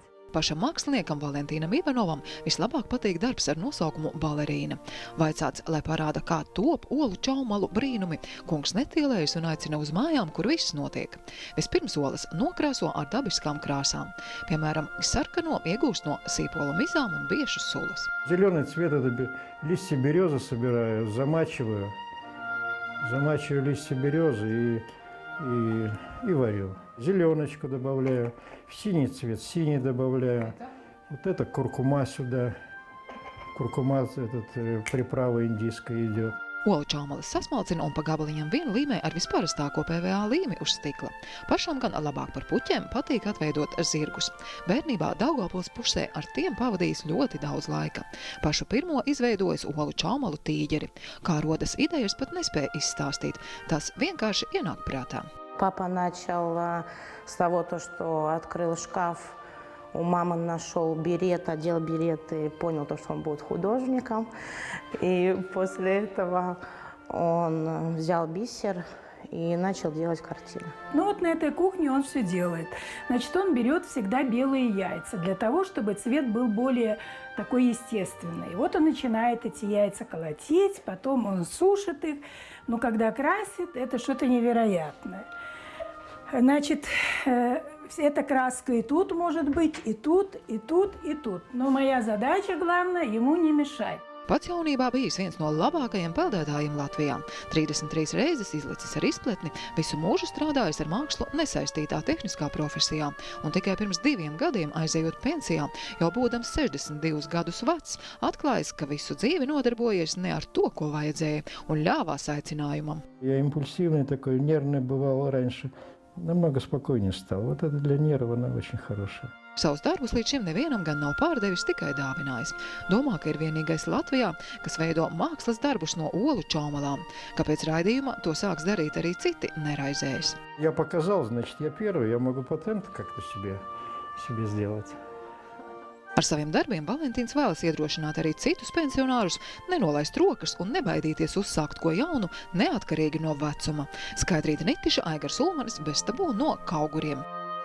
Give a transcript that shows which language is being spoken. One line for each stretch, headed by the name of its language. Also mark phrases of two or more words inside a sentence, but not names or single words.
Latvian: Pašam māksliniekam Valentīnam Ivanovam vislabāk patīk darbs ar nosaukumu balerīna. Vaicāts, lai parāda, kā top Olu Čaumalu brīnumi, kungs netielējas un aicina uz mājām, kur viss notiek. Vispirms olas nokrāso ar dabiskām krāsām. Piemēram, sarkano iegūst no sīpola mizām un biešu sulas.
Russian: Зеленый цвет – это листья березы собираю, замачиваю листья березы и варю. Зеленочку добавляю, в синий цвет синий добавляю. Вот это куркума сюда. Куркума приправа индийская идет.
Latvian: Olu čaumalis sasmalcina un pa gabaliņam vien līmē ar visparastāko PVA līmi uz stikla. Pašam gan labāk par puķiem patīk atveidot zirgus. Bērnībā Daugavpils pusē ar tiem pavadījis ļoti daudz laika. Pašu pirmo izveidojis Olu Čaumalu tīģeri. Kā rodas idejas, pat nespēja izstāstīt. Tas vienkārši ienāk prātā.
Russian: Папа начал с того, что открыл шкаф, у мамы нашел берет, одел берет и понял, что он будет художником. И после этого он взял бисер и начал делать картины. Ну вот на этой кухне он все делает. Значит, он берет всегда белые яйца для того, чтобы цвет был более такой естественный. Вот он начинает эти яйца колотить, потом он сушит их. Но когда красит, это что-то невероятное. Значит, эта краска и тут может быть, и тут, и тут, и тут. Но моя задача, главное, ему не мешать.
Latvian: Pats jaunībā bijis viens no labākajiem peldētājiem Latvijā. 33 reizes izlicis ar izpletni, visu mūžu strādājis ar mākslu nesaistītā tehniskā profesijā. Un tikai pirms 2 gadiem aizejot pensijā, jau būdams 62 gadus vecs, atklājis, ka visu dzīvi nodarbojies ne ar to, ko vajadzēja, un ļāvās aicinājumam.
Russian: Я импульсивный такой, нервный бывал раньше. Намного спокойнее стал. Вот это для нерва она очень хорошая.
Latvian: Savus darbus līdz šim nevienam gan nav pārdevis, tikai dāvinājis. Domā, ka ir vienīgais Latvijā, kas veido mākslas darbus no Olu Čaumalām. Kāpēc raidījumā to sāks darīt arī citi, neraizējas.
Russian: Я показал, значит, я первый, я могу патент как-то себе сделать.
Latvian: Ar saviem darbiem Valentīns vēlas iedrošināt arī citus pensionārus, nenolaist rokas un nebaidīties uzsākt ko jaunu, neatkarīgi no vecuma. Skaidrīta Nitiša, Aigars Ulmanis, Bez tabū no Kauguriem.